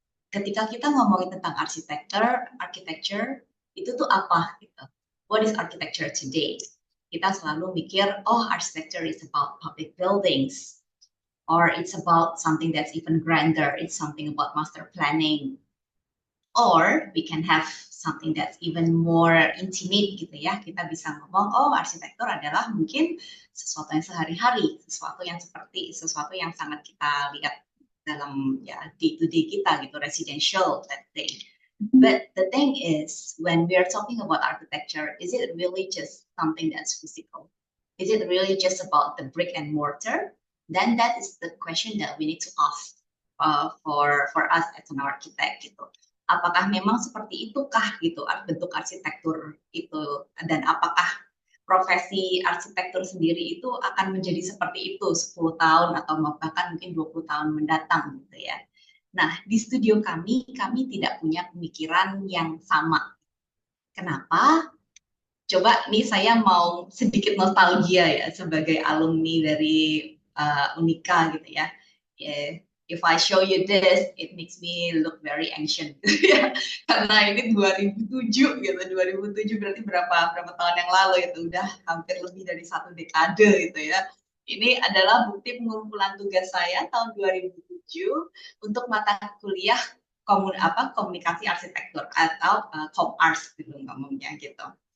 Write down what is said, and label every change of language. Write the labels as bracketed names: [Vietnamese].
[Indonesian] Ketika kita ngomongin tentang architecture itu tuh apa gitu? [English] What is architecture today? [Indonesian] kita selalu mikir, [English] oh architecture is about public buildings, or it's about something that's even grander, it's something about master planning, or we can have something that's even more intimate [Indonesian] gitu ya. Kita bisa ngomong, oh arsitektur adalah mungkin sesuatu yang sehari-hari, sesuatu yang sangat kita lihat dalam ya [English] day-to-day [Indonesian] kita gitu, [English] residential, let's say. But the thing is, when we are talking about architecture, is it really just something that's physical? Is it really just about the brick and mortar? Then that is the question that we need to ask for us as an architect [Indonesian] gitu. Apakah memang seperti itukah gitu bentuk arsitektur itu, dan apakah profesi arsitektur sendiri itu akan menjadi seperti itu 10 tahun atau bahkan mungkin 20 tahun mendatang gitu ya. Nah, di studio kami tidak punya pemikiran yang sama. Kenapa? Coba nih saya mau sedikit nostalgia ya sebagai alumni dari Unika gitu ya. [English] If I show you this, it makes me look very ancient. [Indonesian] Karena ini 2007 gitu, 2007 berarti berapa tahun yang lalu itu, udah hampir lebih dari 1 dekade gitu ya. Ini adalah bukti pengumpulan tugas saya tahun 2007 untuk mata kuliah komunikasi arsitektur atau Comars gitu ngomongnya gitu.